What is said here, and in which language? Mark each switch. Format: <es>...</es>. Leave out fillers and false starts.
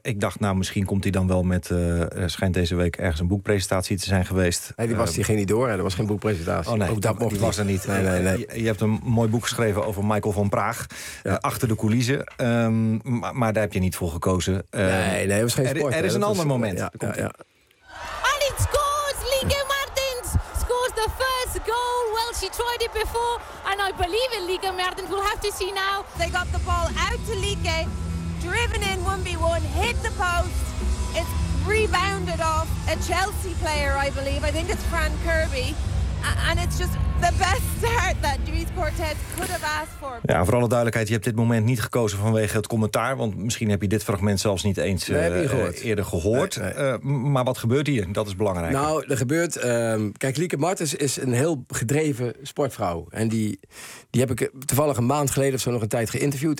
<nl>Ik dacht, nou, misschien komt hij dan wel met. Schijnt deze week ergens een boekpresentatie te zijn geweest. Nee, die was, die ging niet door. Hè. Er was geen boekpresentatie. Oh nee, ook dat mocht die was er niet. Nee. Je hebt een mooi boek geschreven over Michael van Praag. Ja. Achter de coulissen. Maar daar heb je niet voor gekozen. Nee, dat was geen sport. Er is een ander moment.</nl> <en>Ja. And it scores! Lieke Martens scores the first goal. Well, she tried it before. And I believe in Lieke Martens. We'll have to see now. They got the ball out to Lieke. Driven in 1v1. Hit the post. It's rebounded off a Chelsea player, I believe. I think it's Fran Kirby. And it's just the best start that Dries Quartet could have asked for.</en> <nl>Ja, voor alle duidelijkheid. Je hebt dit moment niet gekozen vanwege het commentaar. Want misschien heb je dit fragment zelfs niet eens eerder gehoord. Nee. Maar wat gebeurt hier? Dat is belangrijk. Nou, er gebeurt. Kijk, Lieke Martens is een heel gedreven sportvrouw. En die heb ik toevallig een maand geleden of zo nog een tijd geïnterviewd.</nl>